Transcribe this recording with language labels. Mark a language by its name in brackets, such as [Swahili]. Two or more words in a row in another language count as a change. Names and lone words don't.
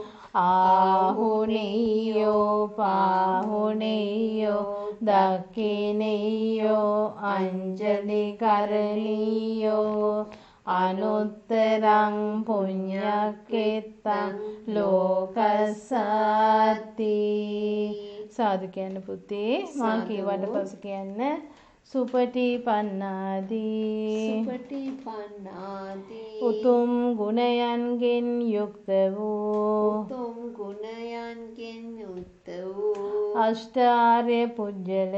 [Pali] ආහුනේයෝ පාහුනේයෝ දක්ඛිනේයෝ අංජලි කරණීයෝ අනුත්තරං පුඤ්ඤක්ඛෙත්තං ලෝකස්සාති. [Sinhala] සාදු කියන්න පුතේ. මා කීවට පසු කියන්න. සුපටිපන්නාදී සුපටිපන්නාදී උතුම් ගුණයන්ගෙන් යුක්ත වූ උතුම් ගුණයන්ගෙන් යුක්ත වූ අෂ්ටාර්ය පුජ්‍යල